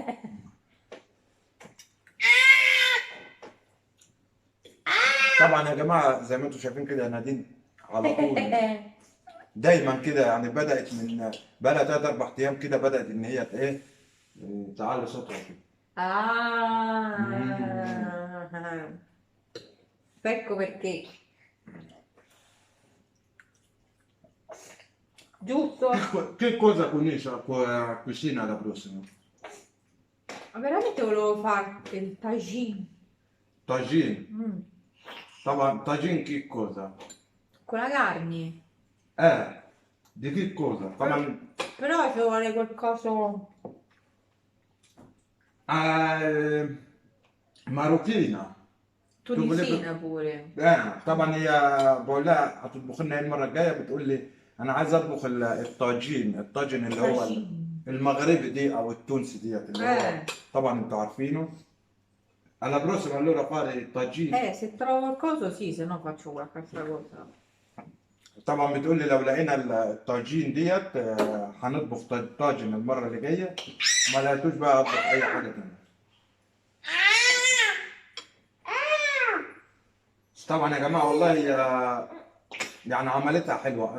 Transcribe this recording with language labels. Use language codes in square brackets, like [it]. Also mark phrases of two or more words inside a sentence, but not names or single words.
[ar] طبعا يا جماعه زي ما انتم شايفين كده نادين على طول دايما كده، يعني بدات من بقى لها 3 4 ايام كده، بدات ان هي ايه تعلي صوتها كده. [it] Ecco perché. Giusto? Che cosa cucina la prossima? Ma veramente volevo fare il tagine. Tagine. Mm. طبعا tagine che cosa؟ Con la carne. di che cosa؟ طبعا Però ci vuole qualcosa ماروكينا. tunisina pure. [ar] طبعا هي بقول لها هتطبخ لنا ايه المره الجايه، بتقول لي انا عايز اطبخ الطاجين اللي هو المغربي دي او التونسي ديت اللي هو طبعا انتوا عارفينه. [it] alla prossima allora fare il tagine. Se trovo qualcosa sì, se no faccio qualche altra cosa. [ar] طبعا بتقول لي لو لقينا الطاجين ديت هنطبخ طاجن المره اللي جايه، ما لقيتوش بقى اطبخ اي حاجه تانيه. بس طبعا يا جماعه والله يعني عملتها حلوه.